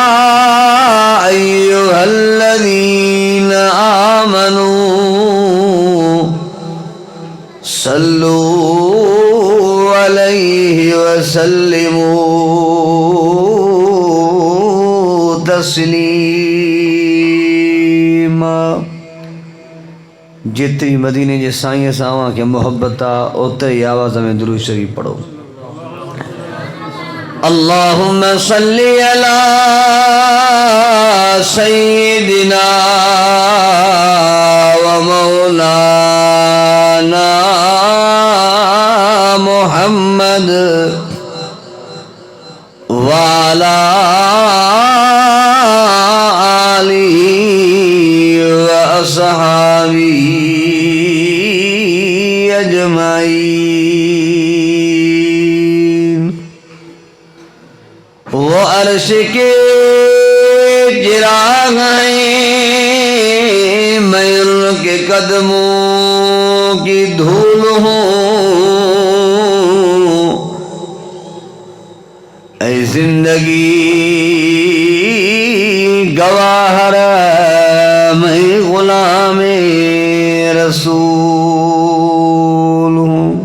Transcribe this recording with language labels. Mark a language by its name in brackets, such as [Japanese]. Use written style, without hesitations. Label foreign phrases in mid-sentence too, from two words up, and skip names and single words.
[Arabic] أيها الذين آمنوا صلوا عليه وسلموا تسليما. [Sindhi] जितनी मदीने जे साईं सावा के मोहब्बत आ ओतरी आवाज़ में दुरूद शरीफ पढ़ो. [Arabic] اللهم صل على سيدنا ومولانا محمد وعلى آله وأصحابه أجمعين. [Urdu] وہ عرش کے چراغ ہے میں ان کے قدموں کی دھول ہوں، اے زندگی گواہ رہ میں غلام رسول ہوں.